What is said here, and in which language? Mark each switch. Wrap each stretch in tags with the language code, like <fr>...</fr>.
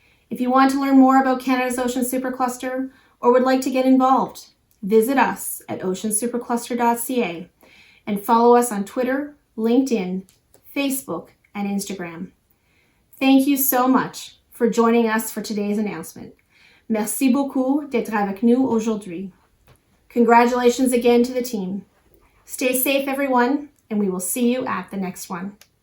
<en>If you want to learn more about Canada's Ocean Supercluster or would like to get involved, visit us at oceansupercluster.ca and follow us on Twitter, LinkedIn, Facebook, and Instagram. Thank you so much for joining us for today's announcement.</en> <fr>Merci beaucoup d'être avec nous aujourd'hui.</fr> <en>Congratulations again to the team. Stay safe, everyone, and we will see you at the next one.</en>